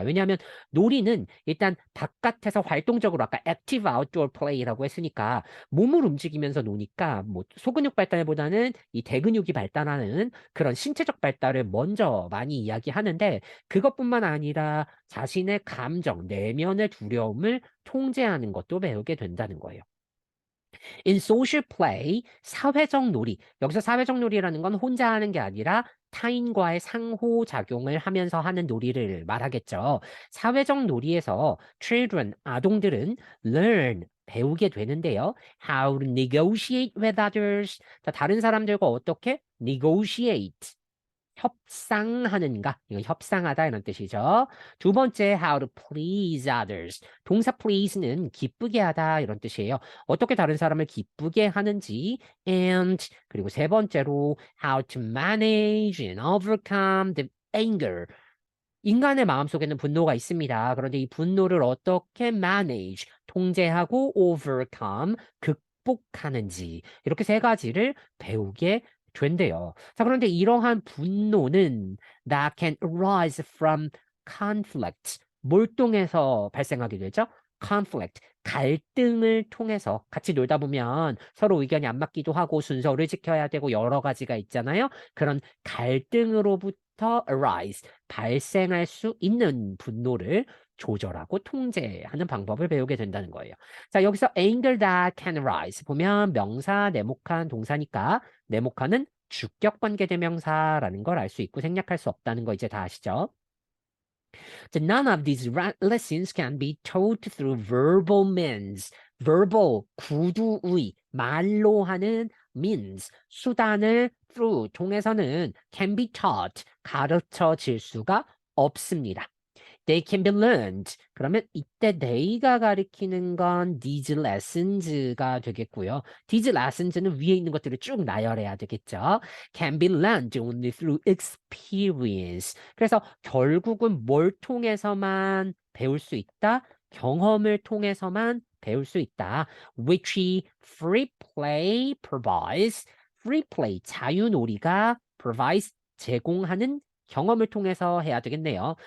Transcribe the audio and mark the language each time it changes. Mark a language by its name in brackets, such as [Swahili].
[Korean] 왜냐하면 놀이는 일단 바깥에서 활동적으로 아까 [English] active outdoor play [Korean] 라고 했으니까 몸을 움직이면서 노니까 뭐 소근육 발달보다는 이 대근육이 발달하는 그런 신체적 발달을 먼저 많이 이야기하는데 그것뿐만 아니라 자신의 감정, 내면의 두려움을 통제하는 것도 배우게 된다는 거예요. [English] In social play, [Korean] 사회적 놀이. 여기서 사회적 놀이라는 건 혼자 하는 게 아니라 타인과의 상호작용을 하면서 하는 놀이를 말하겠죠. 사회적 놀이에서 children, 아동들은 learn, 배우게 되는데요. [English] How to negotiate with others. [Korean] 자, 다른 사람들과 어떻게 negotiate. 협상하는가? 이건 협상하다 이런 뜻이죠. 두 번째, [English] how to please others. [Korean] 동사 please는 기쁘게 하다 이런 뜻이에요. 어떻게 다른 사람을 기쁘게 하는지 and 그리고 세 번째로 [English] how to manage and overcome the anger. [Korean] 인간의 마음속에는 분노가 있습니다. 그런데 이 분노를 어떻게 manage, 통제하고 overcome, 극복하는지 이렇게 세 가지를 배우게 된대요. 자, 그런데 이러한 분노는 [English] that can arise from conflict, [Korean] 뭘 통해서 발생하게 되죠? conflict, 갈등을 통해서 같이 놀다 보면 서로 의견이 안 맞기도 하고 순서를 지켜야 되고 여러 가지가 있잖아요. 그런 갈등으로부터 arise, 발생할 수 있는 분노를 조절하고 통제하는 방법을 배우게 된다는 거예요. 자, 여기서 [English] anger that can arise [Korean] 보면 명사 네모칸 동사니까 네모칸은 주격 관계 대명사라는 걸 알 수 있고 생략할 수 없다는 거 이제 다 아시죠? [English] So none of these lessons can be taught through verbal means. [Korean] verbal, 구두의, 말로 하는 means, 수단을 through, 통해서는 can be taught, 가르쳐질 수가 없습니다. [English] They can be learned. [Korean] 그러면 이때 [English] they가 가리키는 건 these lessons가 되겠고요. [Korean] these lessons는 위에 있는 것들을 쭉 나열해야 되겠죠. [English] Can be learned only through experience. [Korean] 그래서 결국은 뭘 통해서만 배울 수 있다? 경험을 통해서만 배울 수 있다. [English] Which free play provides. [Korean] free play, 자유놀이가 provides, 제공하는 경험을 통해서 해야 되겠네요.